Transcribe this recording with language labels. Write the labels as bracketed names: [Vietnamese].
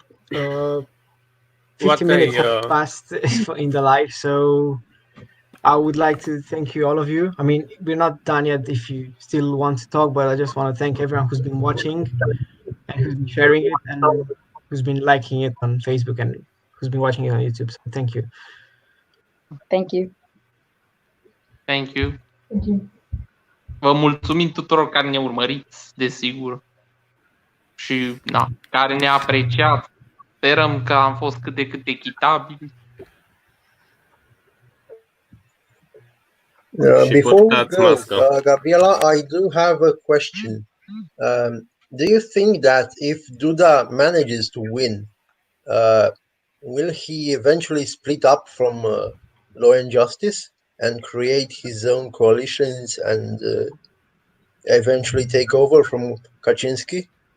[English] 50 minutes have passed in the live, so I would like to thank you, all of you. I mean, we're not done yet if you still want to talk, but I just want to thank everyone who's been watching and who's been sharing it and who's been liking it on Facebook and who's been watching it on YouTube. So thank you. Thank you. Thank you. Thank you. [Romanian] Vă mulțumim tuturor care ne urmăriți, desigur. Și care ne-a apreciat. Sperăm că am fost cât de cât echitabili. [English] Before we go, Gabriela, I do have a question. Do you think that if Duda manages to win, will he eventually split up from Law and Justice and create his own coalitions and eventually take over from Kaczynski?